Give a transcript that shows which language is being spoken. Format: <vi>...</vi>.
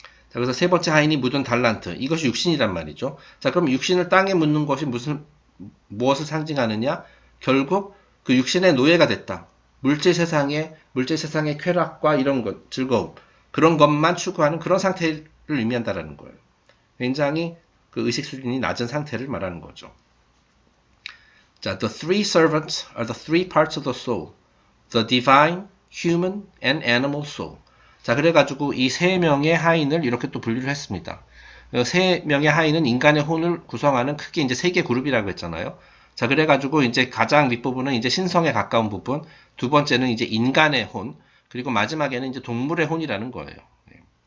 <ko>자, 그래서 세 번째 하인이 묻은 달란트. 이것이 육신이란 말이죠. 자, 그럼 육신을 땅에 묻는 것이 무엇을 상징하느냐? 결국 그 육신의 노예가 됐다. 물질 세상의 쾌락과 이런 것, 즐거움, 그런 것만 추구하는 그런 상태를 의미한다라는 거예요. 굉장히 의식 수준이 낮은 상태를 말하는 거죠.</ko> <en>자, the three servants are the three parts of the soul. The divine, human, and animal soul.</en> <ko>자, 그래가지고 이 세 명의 하인을 이렇게 또 분류를 했습니다. 세 명의 하인은 인간의 혼을 구성하는 크게 이제 세 개 그룹이라고 했잖아요. 자, 그래가지고 이제 가장 윗부분은 이제 신성에 가까운 부분, 두 번째는 이제 인간의 혼, 그리고 마지막에는 이제 동물의 혼이라는 거예요. 네.</ko>